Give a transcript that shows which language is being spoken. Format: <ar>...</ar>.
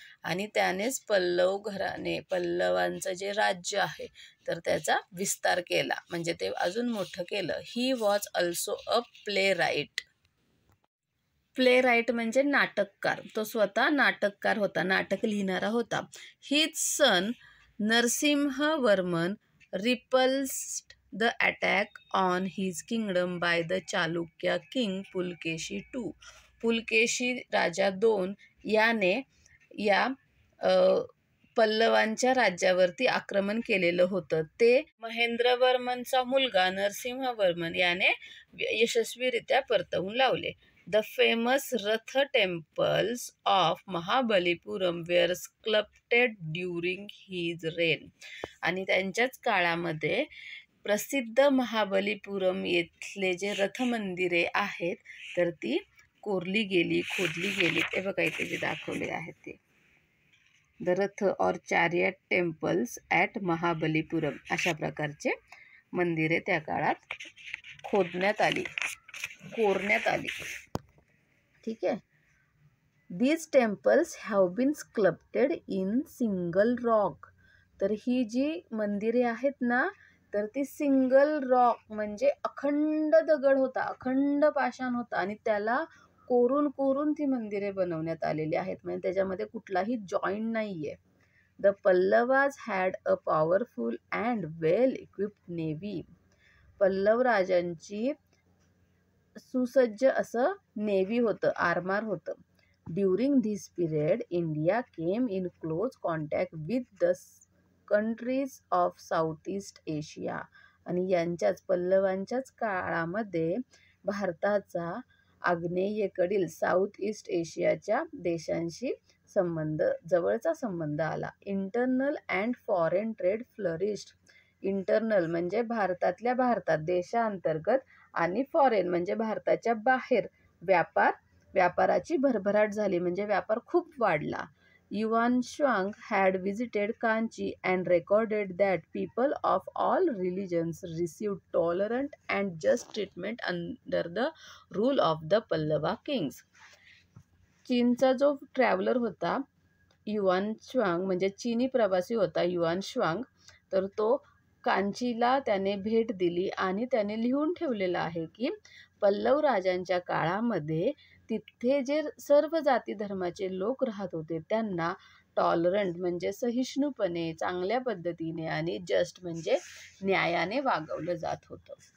<mr>आणि त्यानेच पल्लव घराणे, पल्लवांचं जे राज्य आहे तर त्याचा विस्तार केला, म्हणजे ते अजून मोठं केलं.</mr> <en>He was also a playwright. Playwright</en> <mr>म्हणजे नाटककार. तो स्वतः नाटककार होता, नाटक लिहिणारा होता.</mr> <en>His son Narasimhavarman repulsed the attack on his kingdom by the Chalukya king Pulakeshi II.</en> <mr>Pulakeshi Raja II याने या पल्लवांच्या राज्यावरती आक्रमण केलेलं होतं. ते महेंद्रवर्मनचा मुलगा नरसिंहवर्मन याने यशस्वीरित्या परतवून लावले.</mr> <en>The famous rath temples of Mahabalipuram were sculpted during his reign.</en> <mr>आणि त्यांच्याच काळामध्ये प्रसिद्ध महाबलीपुरम येथले जे रथ मंदिरे आहेत तर ती कोरली गेली, खोदली गेली. ते बघा इथे जे दाखवले आहेत ते</mr> <en>the rath or chariot temples at</en> <mr>महाबलीपुरम. अशा प्रकारचे मंदिरे त्या काळात खोदण्यात आली, कोरण्यात आली. ठीक आहे.</mr> <en>These temples have been sculpted in single rock.</en> <mr>तर ही जी मंदिरे आहेत ना तर ती सिंगल रॉक म्हणजे अखंड दगड होता, अखंड पाषाण होता आणि त्याला कोरून कोरून ती मंदिरे बनवण्यात आलेली आहेत, म्हणजे त्याच्यामध्ये कुठलाही जॉईंट नाहीये.</mr> <en>The Pallavas had a powerful and well equipped navy.</en> <mr>पल्लव राजांची सुसज्ज असं नेव्ही होतं, आर्मार होतं.</mr> <en>During this period India came in close contact with the countries of south east Asia.</en> <mr>आणि यांच्याच पल्लवांच्याच काळामध्ये भारताचा आग्नेयेकडील साऊथ ईस्ट एशियाच्या देशांशी जवळचा संबंध आला.</mr> <en>Internal and foreign trade flourished.</en> <mr>Internal म्हणजे भारतातल्या भारतात, देशांतर्गत, आणि फॉरेन म्हणजे भारताच्या बाहेर व्यापाराची भरभराट झाली, म्हणजे व्यापार खूप वाढला.</mr> <en>Yuan Chwang had visited Kanchi and recorded that people of all religions received tolerant and just treatment under the rule of the Pallava kings.</en> <mr>चीनचा जो ट्रॅव्हलर होता युआन श्वांग, म्हणजे चीनी प्रवासी होता युआन श्वांग, तर तो कांचीला त्याने भेट दिली आणि त्याने लिहून ठेवलेलं आहे की पल्लव राजांच्या काळामध्ये तिथे जे सर्व जाती धर्माचे लोक राहत होते त्यांना टॉलरंट म्हणजे सहिष्णुपणे, चांगल्या पद्धतीने आणि जस्ट म्हणजे न्यायाने वागवलं जात होतं.</mr>